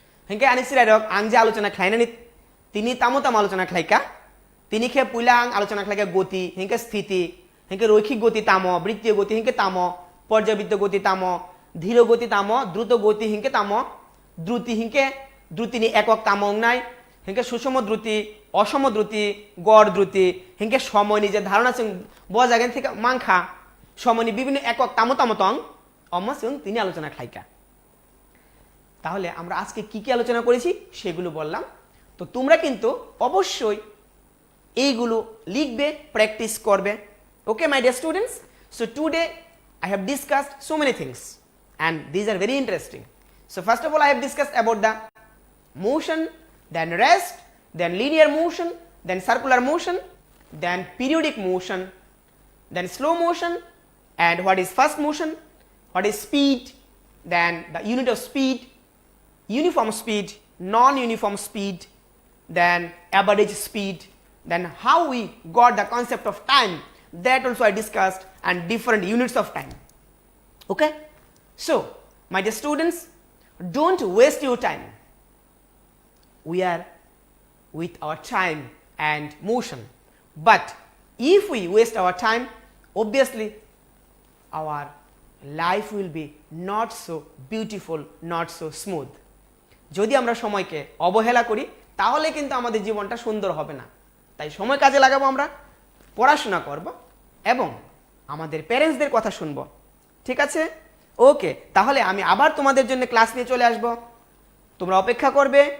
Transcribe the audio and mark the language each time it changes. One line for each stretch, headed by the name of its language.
Kok Borok: হেঁকে আনিসিরাইরক আং যে আলোচনা খাইনানি তিনি তামতাম আলোচনা খাইকা, তিনি খে পুইলাং আলোচনা খাইকা গতি হেঁকে স্থিতি, হেঁকে রৈখিক গতি তাম, বৃত্তীয় গতি হেঁকে তাম, পর্যাবৃত্ত গতি তাম, ধীর গতি তাম, দ্রুত গতি হিংকে তাম, দ্রুতি হিংকে দ্রুতিনি একক তামং নাই, হেঁকে সুষম দ্রুতি, অসম দ্রুতি, গড় দ্রুতি, হেঁকে সময় নিজের ধারণা বজাগেন থেকে মাংখা সময় বিভিন্ন একক তামতামতং অম সিং তিনি আলোচনা খাইকা।
Bangla: তাহলে আমরা আজকে কি কি আলোচনা করেছি সেগুলো বললাম। তো তোমরা কিন্তু অবশ্যই এইগুলো লিখবে, প্র্যাকটিস করবে।
English: Okay my dear students, so today I have discussed so many things and these are very interesting. So first of all I have discussed about the motion, then rest, then linear motion, then circular motion, then periodic motion, then slow motion, and what is fast motion, what is speed, then the unit of speed, uniform speed, non-uniform speed, then average speed, then how we got the concept of time, that also I discussed, and different units of time. Okay, so my dear students, don't waste your time. We are with our time and motion, but if we waste our time, obviously our life will be not so beautiful, not so smooth.
Bangla: যদি আমরা সময়কে অবহেলা করি তাহলে কিন্তু আমাদের জীবনটা সুন্দর হবে না। তাই সময় কাজে লাগাবো, আমরা পড়াশোনা করব এবং আমাদের প্যারেন্টসদের কথা শুনবো। ঠিক আছে? ওকে, তাহলে আমি আবার তোমাদের জন্য ক্লাস নিয়ে চলে আসব, তোমরা অপেক্ষা করবে।